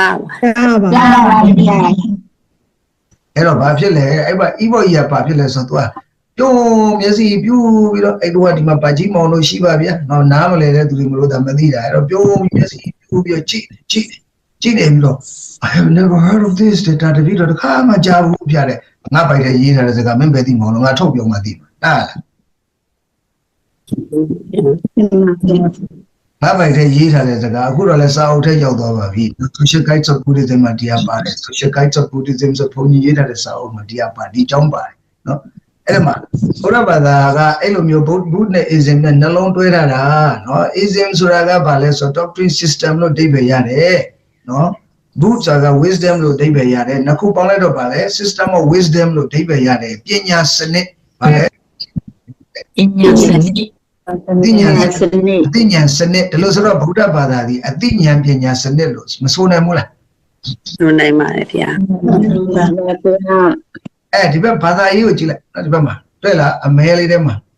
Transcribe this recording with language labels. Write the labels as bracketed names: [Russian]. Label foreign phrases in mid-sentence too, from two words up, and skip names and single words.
[Burmese] ပါ အဲ့တော့ဘာဖြစ်လဲအဲ့မှာဤဘော်ကြီးကဘာဖြစ်လဲဆိုတော့ သူကပြုံးမျက်စိပြူပြီးတော့အဲ့တော့ဒီမှာဗတ်ကြီးမောင်လို့ရှိပါဗျာနော်နားမလဲတဲ့သူတွေမလို့ဒါမသိတာအဲ့တော့ပြုံးမျက်စိပြူပြီးကြည့်နေပြီးတော့ [English] I have never heard of this [Burmese] တာတပည့်တော့တခါမှကြားဘူးပြတဲ့ငါပိုက်တဲ့ရေးထားတဲ့စကားမင်းပဲသိမောင်လို့ငါထုတ်ပြောမှသိမှာဟုတ်လား ဘာပိုက်တဲ့ရေးထားတဲ့စကားအခုတော့လဲစာအုပ်ထဲရောက်သွားပါပြီ Social Guides of Buddhism မှာတရားပါတယ် Social Guides of Buddhism ဆိုဘုန်းကြီးရေးထားတဲ့စာအုပ်မှာတရားပါဒီအကြောင်းပါတယ်နော်အဲ့မှာဘုရားဘာသာကအဲ့လိုမျိုးဘုနဲ့ ism နဲ့နှလုံးတွဲထားတာနော် ism ဆိုတာကဘာလဲဆိုတော့ [English] doctrine system [Burmese] လို့အဓိပ္ပာယ်ရတယ်နော်ဘုဆိုတာက wisdom လို့အဓိပ္ပာယ်ရတယ်နှစ်ခုပေါင်းလိုက်တော့ဘာလဲ [English] system of wisdom [Burmese] လို့အဓိပ္ပာယ်ရတယ်ပညာစနစ်ဘာလဲ ပညာစနစ် အသိဉာဏ်စနစ်ဒီလိုဆိုတော့ဗုဒ္ဓဘာသာကြီးအသိဉာဏ်ပညာစနစ်လို့မဆိုနိုင်ဘူးလား ဆိုနိုင်ပါတယ်ဗျာ ဒီဘက်ဘာသာရေးကိုကြည့်လိုက်နော်ဒီဘက်မှာတွေ့လားအမဲလေးထဲမှာ